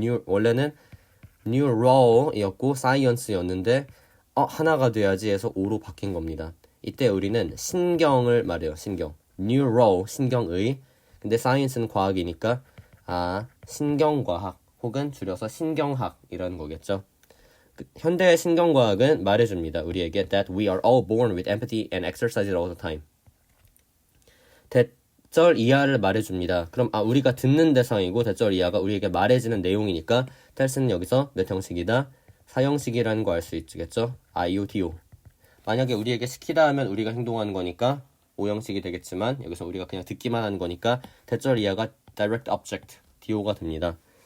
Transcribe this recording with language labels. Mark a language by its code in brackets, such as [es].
[ko] 원래는 neuro이었고 science였는데 하나가 돼야지 해서 오로 바뀐 겁니다. 이때 우리는 신경을 말해요. 신경. neuro, 신경의. 근데 science는 과학이니까 신경과학 혹은 줄여서 신경학이라는 거겠죠. 현대의 신경과학은 말해줍니다. 우리에게 [en] that we are all born with empathy and exercise it all the time. [ko] 대절 이하를 말해줍니다. 그럼 우리가 듣는 대상이고 대절 이하가 우리에게 말해지는 내용이니까 tells는 여기서 몇 형식이다? 4형식이라는 거 알 수 있겠죠? IOTO. 만약에 우리에게 시키다 하면 우리가 행동하는 거니까 5형식이 되겠지만 여기서 우리가 그냥 듣기만 하는 거니까 대절 이하가 direct object, DO가 됩니다.